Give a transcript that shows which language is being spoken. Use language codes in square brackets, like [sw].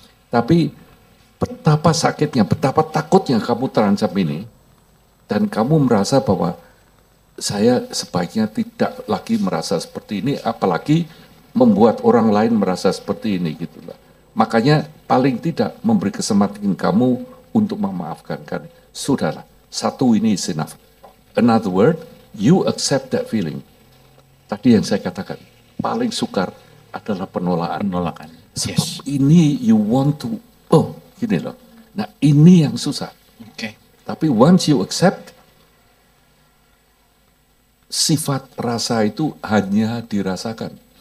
[id] Tapi betapa sakitnya, betapa takutnya kamu terancam ini, dan kamu merasa bahwa saya sebaiknya tidak lagi merasa seperti ini, apalagi membuat orang lain merasa seperti ini gitulah. Makanya paling tidak memberi kesempatan kamu untuk memaafkan kan. Sudahlah, satu ini [en] is enough. Another word, you accept that feeling. [id] Tadi yang saya katakan, paling sukar adalah penolakan. Sebab ini [en] you want to, [id] gini loh. Nah ini yang susah. Tapi [en] once you accept, [id] sifat rasa itu hanya dirasakan.